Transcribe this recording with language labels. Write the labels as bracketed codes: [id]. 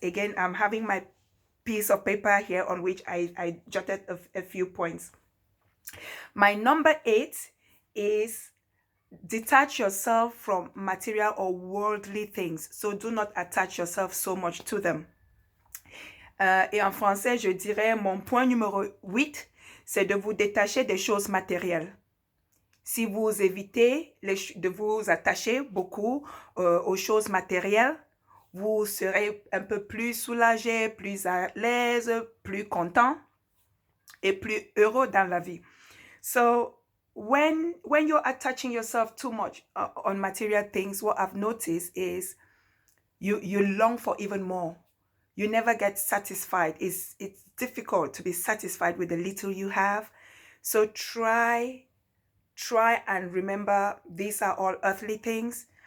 [en] Again, I'm having my piece of paper here on which I jotted a few points. My number 8 is detach yourself from material or worldly things. So do not attach yourself so much to them. [fr] Et en français, je dirais mon point numéro 8, c'est de vous détacher des choses matérielles. Si vous évitez de vous attacher beaucoup aux choses matérielles, vous serez un peu plus soulagé, plus à l'aise, plus content et plus heureux dans la vie. [en] So when you're attaching yourself too much on material things, what I've noticed is you long for even more. You never get satisfied. It's difficult to be satisfied with the little you have. So try and remember these are all earthly things.